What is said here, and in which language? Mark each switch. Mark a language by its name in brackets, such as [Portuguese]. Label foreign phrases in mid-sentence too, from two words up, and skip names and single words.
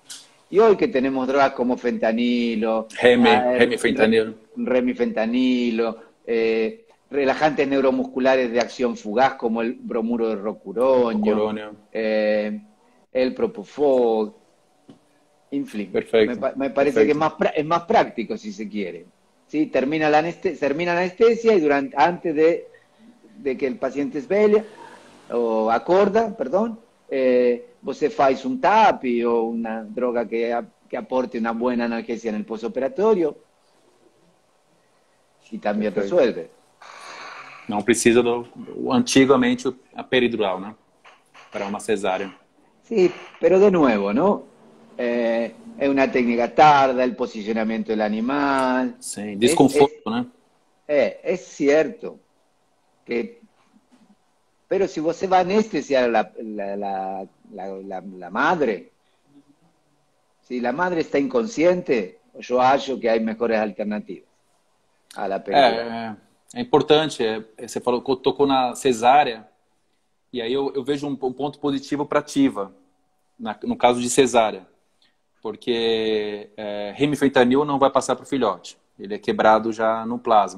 [Spanish] Y hoy que tenemos drogas como fentanilo, remifentanilo, relajantes neuromusculares de acción fugaz como el bromuro de rocuronio, el propofol, en fin. Perfecto. Me parece que es más práctico si se quiere. ¿Sí? Termina la anestesia y antes de que el paciente sveglia, [Portuguese] o acorda, [Spanish] perdón, [Portuguese] você faz [Spanish] un TAPI o una droga que aporte una buena analgesia en el postoperatorio y también resuelve. [Portuguese] Não precisa antigamente a peridural, né? [Spanish] Para una cesárea. Sí, pero de nuevo, ¿no? Es una técnica tarda, el posicionamiento del animal. Sí, desconforto, ¿no? Es cierto que, pero si você va a anestesiar la madre, si la madre está inconsciente, yo acho que hay mejores alternativas a la peridural. [Portuguese] É importante, você falou que tocou na cesárea, e aí eu vejo um ponto positivo para ativa, no caso de cesárea, porque remifentanil não vai passar para o filhote, ele é quebrado já no plasma.